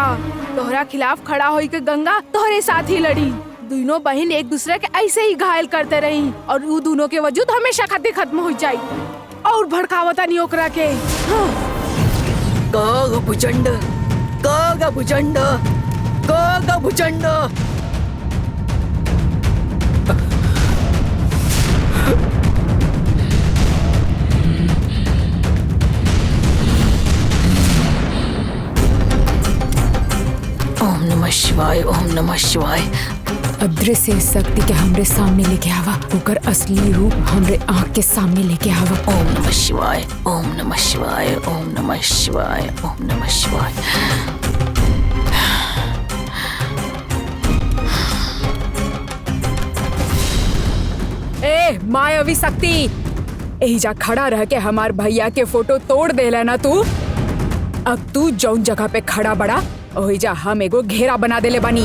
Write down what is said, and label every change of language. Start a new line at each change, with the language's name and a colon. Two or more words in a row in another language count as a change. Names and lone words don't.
Bhojpuri: तोहरा खिलाफ खड़ा होई के गंगा तोहरे साथ ही लड़ी। दोनों बहन एक दूसरे के ऐसे ही घायल करते रही और वो दोनों के वजूद हमेशा खातिर खत्म हो जाई। और भड़कावता नहीं ओकरा के। कागा भुजंड, कागा भुजंड, कागा भुजंड।
Sanskrit: ओम नमः शिवाय, ओम नमः शिवाय।
Bhojpuri: अदृश्य शक्ति के हमरे सामने लेके आवा, ओकर असली रूप हमरे आँख के सामने लेके आवा।
Sanskrit: ओम नमः शिवाय, ओम नमः शिवाय, ओम नमः शिवाय, ओम नमः शिवाय।
Bhojpuri: ए मायावी शक्ति, एहिजा खड़ा रह के हमार भैया के फोटो तोड़ देला ना तू। अब तू जौन जगह पे खड़ा बड़ा ओहिजा हम एगो घेरा बना देले बानी।